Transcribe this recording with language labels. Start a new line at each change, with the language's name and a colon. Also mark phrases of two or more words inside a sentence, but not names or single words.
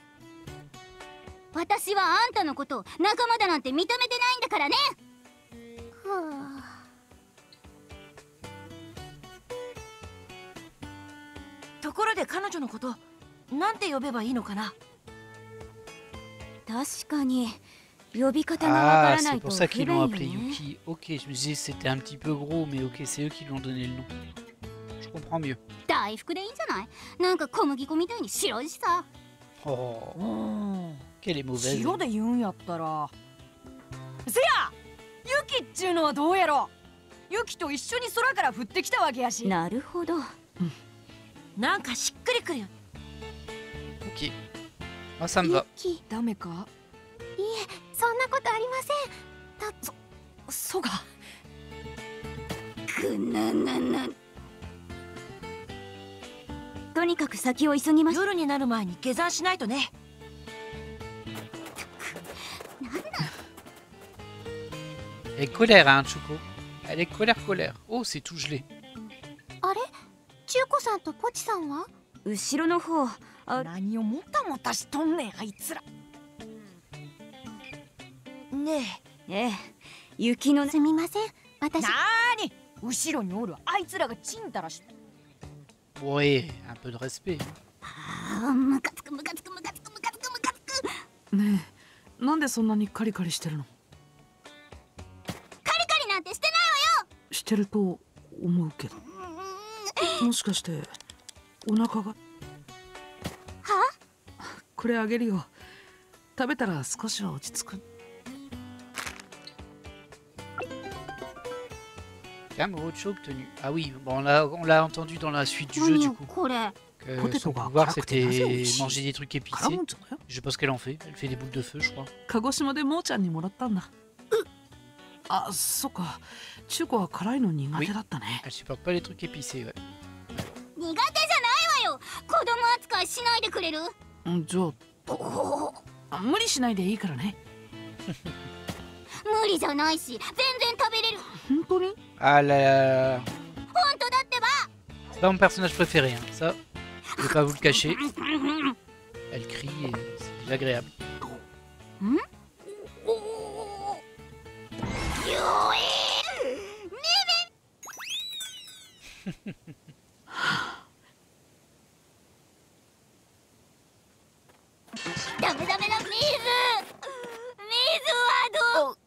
Japanese: 私はあんたのことを仲間だなんて認めてないんだからね。ところで彼女のことなんて呼べばいいのかな？確かに呼び方がわから
French: Ah,
Japanese: な
French: c'est
Japanese: いと
French: pour ça
Japanese: 不
French: qu'ils
Japanese: 便
French: l'ont
Japanese: よ
French: appelé
Japanese: ね。
French: Yuki. Ok, je me disais c'était un petit peu gros, mais ok, c'est eux qui lui ont donné le nom. Je comprends mieux.
Japanese: 大福でいいんじゃない？なんか小麦粉みたいに白いしさ。
French: Oh,
Japanese: うん。
French: qu'elle est mauvaise.
Japanese: 白で言うんやったら。せや、ユキっちゅうのはどうやろ？ユキと一緒に空から降ってきたわけやし。なるほど。なんかしっくりくるよ。
French: Ok. Ah, ça me va.
Japanese: ダメか？いえ、そんなことありません。そうか。くななな。とにかく先を急ぎましょう。夜になる前に下山しないとね。
French: Elle est colère, hein, Chuko. Elle est colère. Oh, c'est tout gelé.
Japanese: あれ？中子さんとポチさんは？後ろの方。何をもたもたしとんねんあいつら。ねええ、雪のすみません。え、私。なーに後ろにおるあいつらがちんたらし。
French: Ouais, un peu de respect.
Japanese: ああ、ムカつくムカつくムカつくムカつくムカつく。ねえ、なんでそんなにカリカリしてるの？カリカリなんてしてないわよ。してると思うけど。もしかしてお腹が？は？これあげるよ。食べたら少しは落ち着く。
French: Calme, choc tenue. Ah oui, bon, on l'a entendu dans la suite du jeu du coup.
Japanese: これ。
French: Que son pouvoir c'était manger des trucs épicés.
Japanese: 辛もんじゃないよ。
French: Je sais pas ce qu'elle en fait. Elle fait des boules de feu, je crois.
Japanese: 鹿児島でもーちゃんにもらったんだ。あ、そっか。中子は辛いの苦手だったね。
French: Elle supporte pas les trucs épicés, ouais.
Japanese: 苦手じゃないわよ。子供扱いしないでくれる？じゃあ、無理しないでいいからね。無理じゃないし、全然食べれる。本当に？
French: Ah là,
Japanese: 本当だってば。
French: c'est pas mon personnage préféré, hein. Ça, je vais pas vous le cacher. Elle crie et c'est désagréable.
Japanese: ダメダメだ、水はどう？